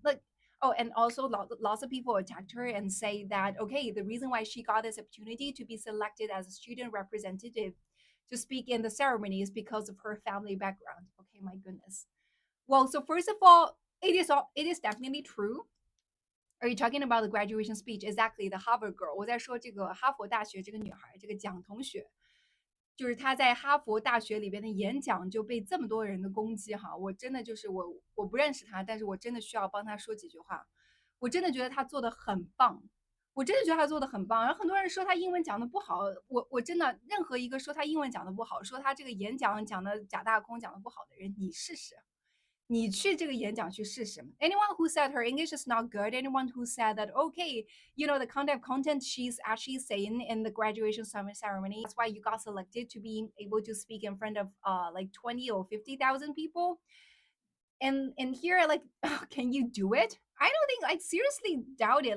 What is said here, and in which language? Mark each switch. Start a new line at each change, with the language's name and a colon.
English: Like, oh, and also lots of people attacked her and say that okay, the reason why she got this opportunity to be selected as a student representative to speak in the ceremony is because of her family background. Okay, my goodness. Well, so first of all, it is definitely true. Are you talking about the graduation speech? Exactly, the Harvard girl.
Chinese: 我在说这个哈佛大学这个女孩，这个蒋同学，就是她在哈佛大学里边的演讲就被这么多人的攻击哈。我真的就是我不认识她，但是我真的需要帮她说几句话。我真的觉得她做的很棒，我真的觉得她做的很棒。然后很多人说她英文讲的不好，我真的任何一个说她英文讲的不好，说她这个演讲讲的假大空讲的不好的人，你试试。你去这个演讲去试试。
English: Anyone who said her English is not good, anyone who said that, okay, the kind of content she's actually saying in the graduation ceremony, that's why you got selected to be able to speak in front of like 20 or 50,000 people. And here, like, can you do it? I don't think, like, seriously doubt it.